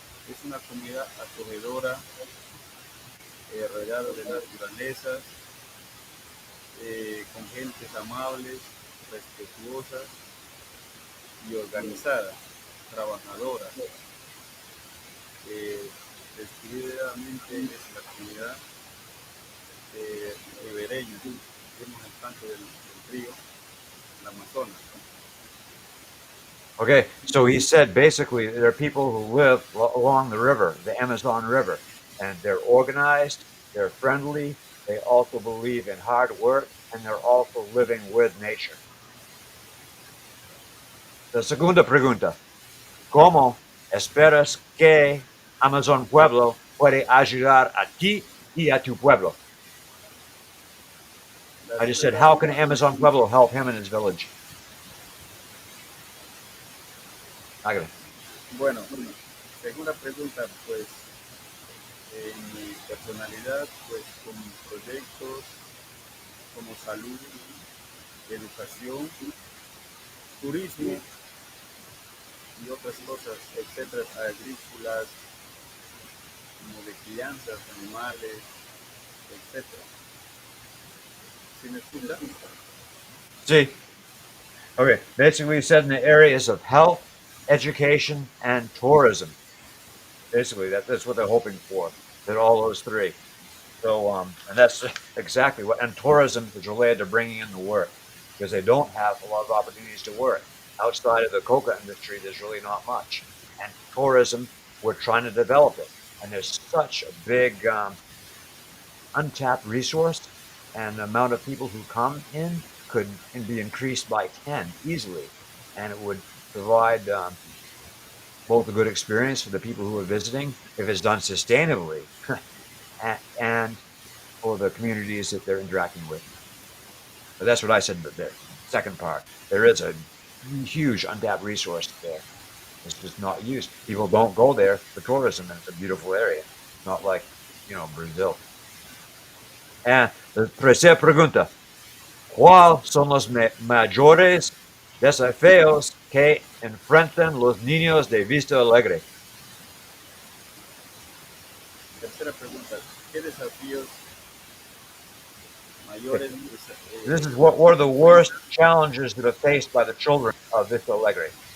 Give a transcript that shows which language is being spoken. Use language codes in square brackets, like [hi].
[es] Es una comunidad acogedora, rodeada de naturaleza, con gentes amables, respetuosas y organizadas, trabajadoras. Describidamente es la comunidad ribereña, vemos el canto del río, el Amazonas. [en] Okay, so he said basically there are people who live along the river, the Amazon River, and they're organized, they're friendly, they also believe in hard work, and they're also living with nature. [es] La segunda pregunta, ¿cómo esperas que Amazon Pueblo puede ayudar a ti y a tu pueblo? [en] I just said, how can Amazon Pueblo help him in his village? [es] Hágale. Bueno, segunda pregunta, pues en mi personalidad, pues con proyectos como salud, educación, turismo y otras cosas, etcétera, agrícolas, como de crianzas, animales, etcétera. ¿Sí me escucha? [en] See? Okay, basically he said in the areas of health, education, and tourism. Basically, that's what they're hoping for. That all those 3. So, and that's exactly what. And tourism is related to bringing in the work because they don't have a lot of opportunities to work outside of the coca industry. There's really not much, and tourism, we're trying to develop it, and there's such a big untapped resource, and the amount of people who come in could be increased by 10 easily, and it would provide both a good experience for the people who are visiting if it's done sustainably and for the communities that they're interacting with. But that's what I said, but the second part, there is a huge untapped resource there. It's just not used. People don't go there for tourism, and it's a beautiful area. Not like, Brazil. And [es] la tercera pregunta, ¿cuáles son los mayores desafíos que enfrentan los niños de Vista Alegre? Tercera pregunta, ¿qué desafíos mayores? [en] This is what are the worst challenges that are faced by the children of Vista Alegre.